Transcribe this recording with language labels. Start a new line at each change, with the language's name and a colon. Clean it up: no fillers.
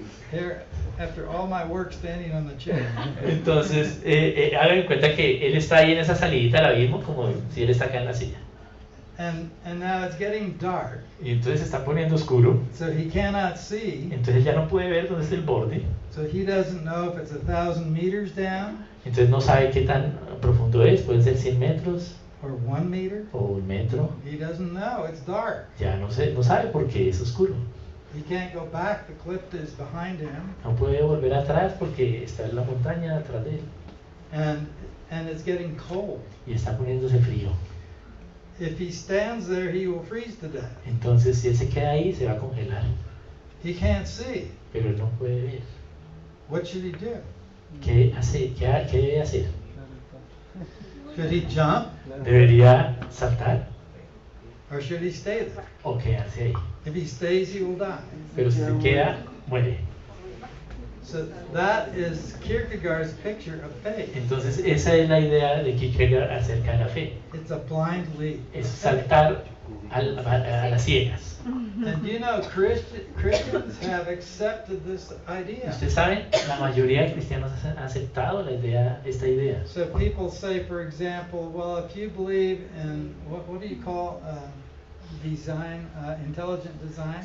English: Here, after all my work standing on the chair.
Spanish: Entonces, hagan en cuenta que él está ahí en esa salidita del abismo, como si él está acá en la silla.
English: And now it's getting dark,
Spanish: Y entonces se está poniendo oscuro,
English: so he cannot see.
Spanish: entonces ya no puede ver dónde está el borde,
English: So he doesn't know if it's 1,000 meters down
Spanish: entonces no sabe qué tan profundo es, puede ser 100 metros
English: or 1 meter.
Spanish: o 1 metro,
English: He doesn't know. It's dark.
Spanish: ya no sabe porque es oscuro.
English: He can't go back. The cliff is behind him,
Spanish: No puede volver atrás porque está en la montaña atrás de él
English: and it's getting cold.
Spanish: y está poniéndose frío.
English: If he stands there, he will freeze to death.
Spanish: Entonces, si él se queda ahí, se va a congelar,
English: He can't see.
Spanish: pero él no puede ver.
English: What should he do?
Spanish: ¿Qué hace? ¿Qué debe hacer?
English: Should he jump
Spanish: ¿Debería saltar
English: or should he stay there?
Spanish: o quedarse ahí?
English: If he stays, he will die.
Spanish: Pero si se queda, muere.
English: So that is Kierkegaard's picture of faith.
Spanish: Entonces, esa es la idea de Kierkegaard acerca de la fe.
English: It's a blind leap.
Spanish: Es saltar a las ciegas.
English: And you know, Christians have accepted this idea.
Spanish: Ustedes saben, la mayoría de cristianos han aceptado esta idea.
English: So people say, for example, well, if you believe in what do you call design, intelligent design?